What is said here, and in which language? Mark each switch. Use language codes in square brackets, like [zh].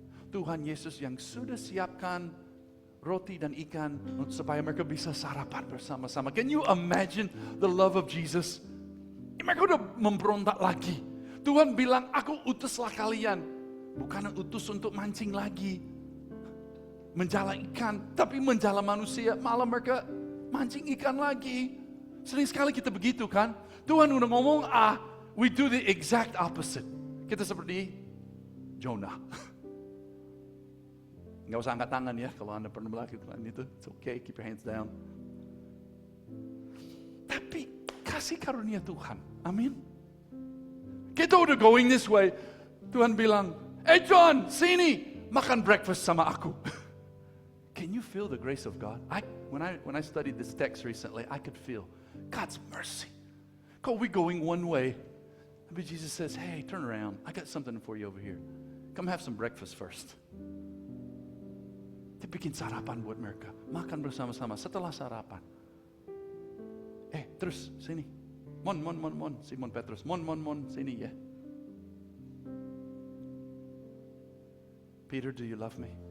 [id] Tuhan Yesus yang sudah siapkan roti dan ikan supaya mereka bisa sarapan bersama-sama. [en] Can you imagine the love of Jesus? [id] Mereka udah memberontak lagi. Tuhan bilang, aku utuslah kalian. Bukan utus untuk mancing lagi, menjala ikan, tapi menjala manusia. Malah mereka mancing ikan lagi. Sering sekali kita begitu kan. Tuhan udah ngomong A, [en] we do the exact opposite. [id] Kita seperti Jonah. Nggak usah angkat tangan ya kalau Anda pernah melakukan itu. [en] It's okay, keep your hands down. [id] Tapi kasih karunia Tuhan. Amin. Kita udah [en] going this way. [id] Tuhan bilang, hey John, sini makan breakfast sama aku. [en] Can you feel the grace of God? When I studied this text recently, I could feel God's mercy. Because we're going one way. But Jesus says, hey, turn around. I got something for you over here. Come have some breakfast first. [id] Dia bikin sarapan buat mereka. Makan bersama-sama setelah sarapan. Terus sini. Mon. Simon Petrus. Mon. Sini ya. [en] Peter, do you love me?